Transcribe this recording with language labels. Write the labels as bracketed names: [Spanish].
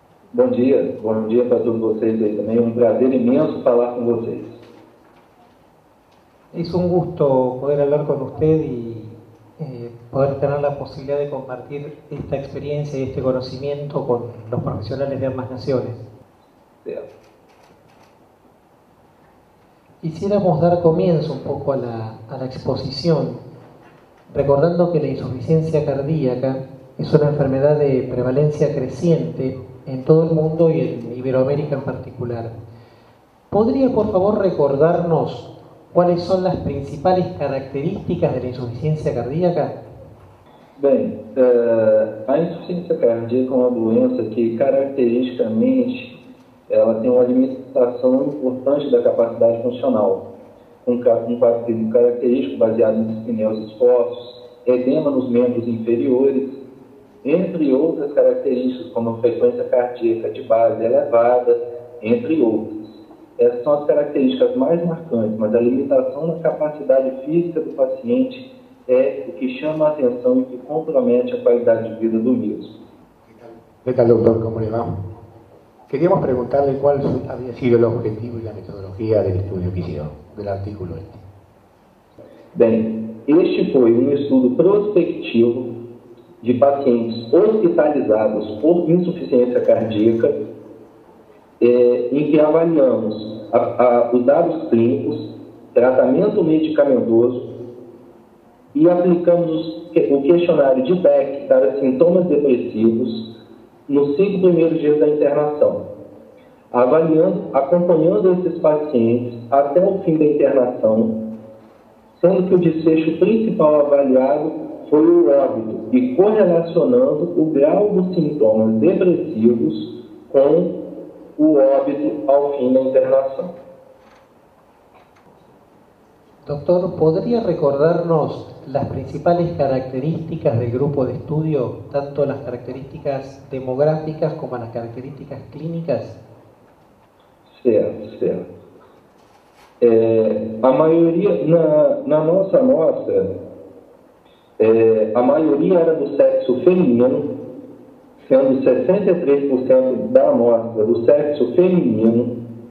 [Portuguese] Bom dia para todos vocês aí também. Um prazer imenso falar com vocês. [Spanish] Es un gusto poder hablar con usted y poder tener la posibilidad de compartir esta experiencia y este conocimiento con los profesionales de ambas naciones. [Portuguese] Certo. [Spanish] Quisiéramos dar comienzo un poco a la exposición, recordando que la insuficiencia cardíaca es una enfermedad de prevalencia creciente en todo el mundo y en Iberoamérica en particular. ¿Podría, por favor, recordarnos cuáles son las principales características de la insuficiencia cardíaca? [Portuguese] Bem, a insuficiência cardíaca é uma doença que caracteristicamente ela tem uma limitação importante da capacidade funcional, um quadro clínico característico baseado em dispneus expostos, edema nos membros inferiores, entre outras características como a frequência cardíaca de base elevada, entre outras. Essas são as características mais marcantes, mas a limitação na capacidade física do paciente é o que chama a atenção e que compromete a qualidade de vida do mesmo. [Spanish] ¿Qué tal, doctor? ¿Cómo le va? Queríamos preguntarle cuál había sido el objetivo y la metodología del estudio que hicieron, del artículo este. [Portuguese] Bem, este foi estudo prospectivo de pacientes hospitalizados por insuficiência cardíaca, em que avaliamos os dados clínicos, tratamento medicamentoso e aplicamos o questionário de Beck para sintomas depressivos nos 5 primeiros dias da internação, acompanhando esses pacientes até o fim da internação, sendo que o desfecho principal avaliado foi o óbito e correlacionando o grau dos sintomas depressivos com o óbito ao fim da internação. [Spanish] Doctor, ¿podría recordarnos las principales características del grupo de estudio, tanto las características demográficas como las características clínicas? [Portuguese] Certo. A maioria, na nossa amostra, a maioria era do sexo feminino, sendo 63% da amostra do sexo feminino.